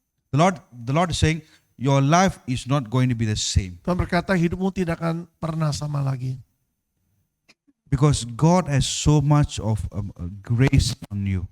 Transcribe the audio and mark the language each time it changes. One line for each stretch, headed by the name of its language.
English: The Lord is saying, your life is not going to be the same.
Indonesian: Tuhan berkata hidupmu tidak akan pernah sama lagi.
English: Because God has so much of grace on you.